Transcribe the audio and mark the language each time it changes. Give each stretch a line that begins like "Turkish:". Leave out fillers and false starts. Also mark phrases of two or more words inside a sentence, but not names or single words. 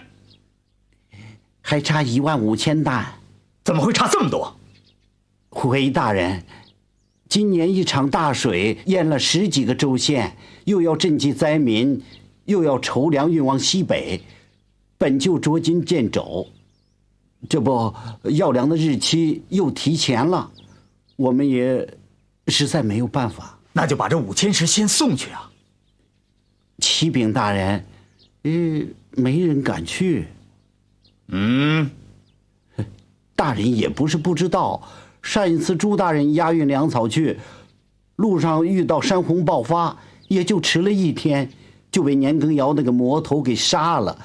Chinese: 還差15000擔。怎麼會差這麼多？回大人，今年一場大水淹了10幾個州縣，又要賑濟災民，又要籌糧運往西北，本就捉襟見肘，這不要糧的日期又提前了，我們也實在沒有辦法。那就把這5000石先送去啊！启禀大人，没人敢去。大人也不是不知道，上一次朱大人押運粮草去，路上遇到山洪爆發，也就遲了1天，就被年羹尧那個魔頭給殺了。